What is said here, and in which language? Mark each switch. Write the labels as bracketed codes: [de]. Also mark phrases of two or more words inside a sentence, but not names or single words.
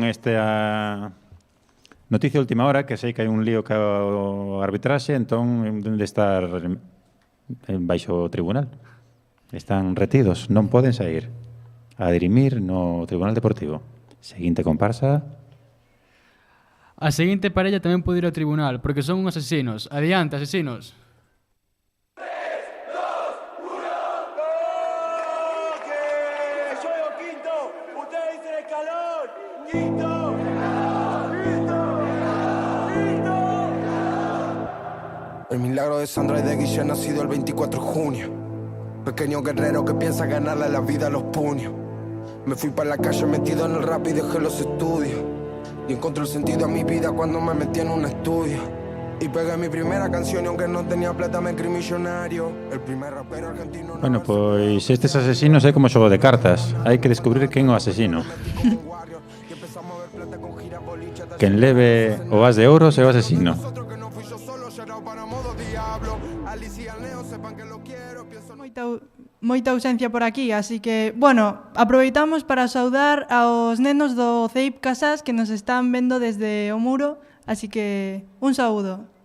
[gl] esta noticia de última hora, que sei que hai un lío co arbitraxe, entón deben de estar en baixo tribunal. Están retidos, non poden sair a dirimir no Tribunal Deportivo. Seguinte comparsa. A seguinte parella tamén pode ir ao tribunal, porque son uns asesinos. Adiante, asesinos. [es] El milagro de Sandra y de Guille nacido el 24 de junio. Pequeño guerrero que piensa ganarle la vida a los puños. Me fui para la calle metido en el rap y dejé los estudios. Y encontré el sentido a mi vida cuando me metí en un estudio. Y pegué mi primera canción y aunque no tenía plata me creí millonario. El primer rapero argentino. [gl] Bueno, pois estes asesinos é como xogo de cartas. Hai que descubrir quen é o asesino. Quen leve o as de ouros é o asesino. Moita ausencia por aquí, así que, bueno, aproveitamos para saudar aos nenos do CEIP Casas que nos están vendo desde o muro, así que un saúdo.